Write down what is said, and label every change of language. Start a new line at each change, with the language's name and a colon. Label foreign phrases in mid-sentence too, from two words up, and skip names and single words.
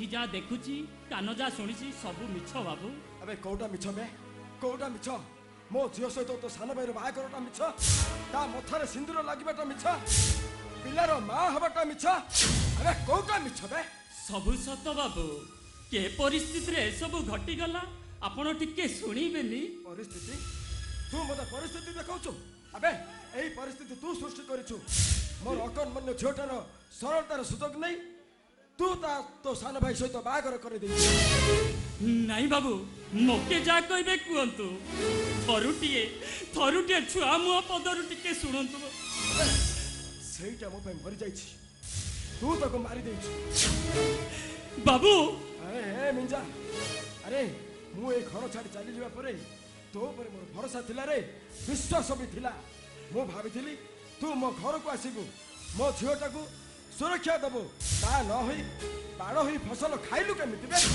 Odia: ଯାହା ଦେଖୁଛି କାନ ଯାହା ଶୁଣିଛି ସବୁ ମିଛ ବାବୁ ଅବେ କେଉଁଟା ମିଛ ବେ କେଉଁଟା ମିଛ ମୋ ଝିଅ ସହିତ ତୋ ସାନ ଭାଇର ବାହାଘରଟା ମିଛ ତା ମଥାରେ ସିନ୍ଦୂର ଲାଗିବାଟା ମିଛ ପିଲାର ମା ହେବାଟା ମିଛ ଅବେ କେଉଁଟା ମିଛ ବେ ସବୁ ସତ ବାବୁ କେଉଁ ପରିସ୍ଥିତି ରେ ସବୁ ଘଟି ଗଲା ଆପଣ ଟିକେ ଶୁଣିବେନି ପରିସ୍ଥିତି ତୁ ମତେ ପରିସ୍ଥିତି ଦେଖାଉଛୁ ଅବେ ଏଇ ପରିସ୍ଥିତି ତୁ ସୃଷ୍ଟି କରିଛୁ ମୋର ଅକର୍ମଣ୍ୟ ଝିଅଟାର ସରଳତାର ସୁଯୋଗ ନେଇ ତୁ ତା ତୋ ସାନ ଭାଇ ସହିତ ବାହାଘର କର ଦେ ନାହିଁ ବାବୁ ମୋତେ ଯାହା କହିବେ କୁହନ୍ତୁ ଥରୁଟିଏ ଛୁଆ ମୁଆ ପଦରୁ ଟିକେ ଶୁଣନ୍ତୁ ସେଇଟା ମୋ ପାଇଁ ମରି ଯାଇଛି ତୁ ତାକୁ ମାରି ଦେଇଛୁ बाबू ଅରେ ହେ ମିଞ୍ଜା ଅରେ ମୁଁ ଏ ଘର ଛାଡ଼ି ଚାଲି ଯିବା ପରେ ତୋ ଉପରେ ମୋର ଭରସା ଥିଲା ରେ ବିଶ୍ୱାସ ବି ଥିଲା ମୁଁ ଭାବିଥିଲି ତୁ ମୋ ଘର କୁ ଆସିବୁ ମୋ ଝିଅଟା କୁ ସୁରକ୍ଷା ଦେବୁ ତା ନ ହୋଇ ବାଡ଼ ହୋଇ ଫସଲ ଖାଇଲୁ କେମିତି ବେ